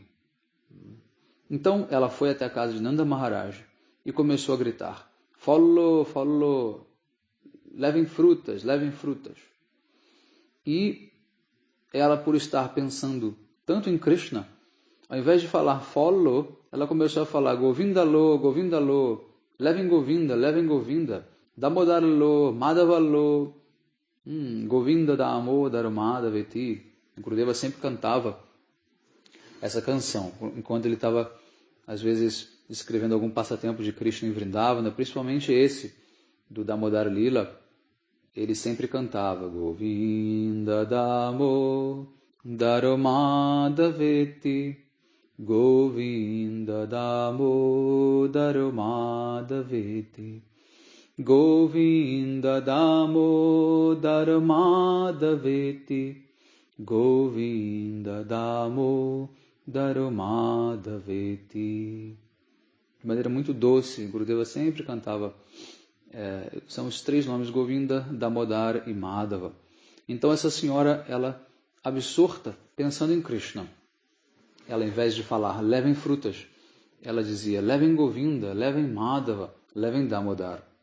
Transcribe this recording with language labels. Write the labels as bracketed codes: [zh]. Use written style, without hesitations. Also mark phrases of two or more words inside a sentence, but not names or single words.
[pt] Então, ela foi até a casa de Nanda Maharaj e começou a gritar: [en] "Follow, follow! [pt] Levem frutas, levem frutas." E ela, por estar pensando tanto em Krishna, ao invés de falar follow, ela começou a falar Govindalo, Govindalo, levem Govinda, Damodaro, Madhavalo, Govinda Damodaro Madhaveti. Gurudeva sempre cantava essa canção, enquanto ele estava, às vezes, escrevendo algum passatempo de Krishna em Vrindavana, principalmente esse, do Damodar Lila, ele sempre cantava Govinda Damodaro Madhaveti, Govinda Damodaro Madhaveti, Govinda Damodaro Madhaveti, Govinda Damodaro Madhaveti. De maneira muito doce, Gurudeva sempre cantava. São os 3 nomes: Govinda, Damodar e Madhava. Então essa senhora, ela absorta, pensando em Krishna, ela, em vez de falar levem frutas, ela dizia levem Govinda, levem Madhava, levem Damodar.